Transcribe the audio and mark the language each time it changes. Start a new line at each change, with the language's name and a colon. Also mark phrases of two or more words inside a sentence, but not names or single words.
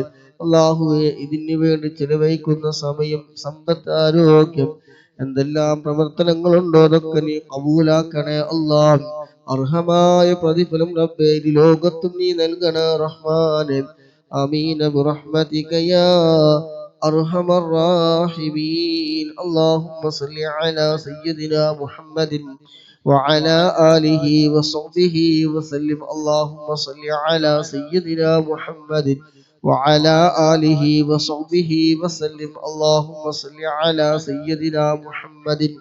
Malayalam: അല്ലാഹുവേ ഇതിനു വേണ്ടി ചെലവഴിക്കുന്ന സമയം, സമ്പത്ത്, ആരോഗ്യം, എന്തെല്ലാം പ്രവർത്തനങ്ങളുണ്ടോ അതൊക്കെ നീ കബൂലാക്കണേ അല്ലാഹ്. അർഹമായ പ്രതിഫലം റബ്ബേ ഈ ലോകത്തും നീ നൽകണേ റഹ്മാനെ.
Arabic: آمين برحمتك يا أرحم الراحمين. اللهم صل على سيدنا محمد وعلى آله وصحبه وسلم اللهم صل على سيدنا محمد وعلى آله وصحبه وسلم اللهم صل على سيدنا محمد